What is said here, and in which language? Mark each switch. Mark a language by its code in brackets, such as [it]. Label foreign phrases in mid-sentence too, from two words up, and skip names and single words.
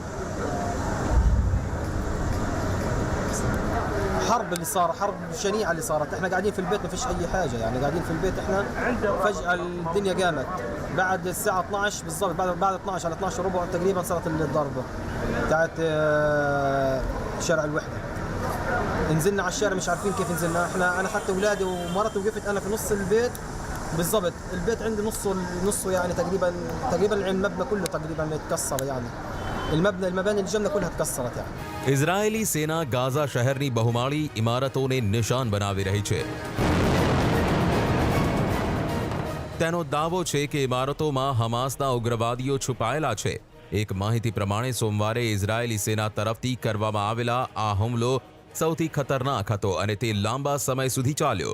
[ar] حرب اللي صار، حرب شنيعه اللي صارت، احنا قاعدين في البيت ما فيش اي حاجه، يعني قاعدين في البيت احنا فجاه الدنيا قامت بعد الساعه 12 بالضبط، بعد 12 على 12 ربع تقريبا صارت الضربه بتاعت شارع الوحده। نزلنا على الشارع مش عارفين كيف نزلنا، انا اخذت اولادي ومرتي وقفت انا في نص البيت بالضبط، البيت عندي نصه يعني تقريبا المبنى كله تقريبا اتكسر، يعني المباني الجنة كلها اتكسرت يعني। [gu] ઇઝરાયેલી સેના ગાઝા શહેરની બહુમાળી ઇમારતોને નિશાન બનાવી રહી છે। તેનો દાવો છે કે ઇમારતોમાં હમાસના ઉગ્રવાદીઓ છુપાયેલા છે। એક માહિતી પ્રમાણે સોમવારે ઇઝરાયેલી સેના તરફથી કરવામાં આવેલા આ હુમલો સૌથી ખતરનાક હતો અને તે લાંબા સમય સુધી ચાલ્યો।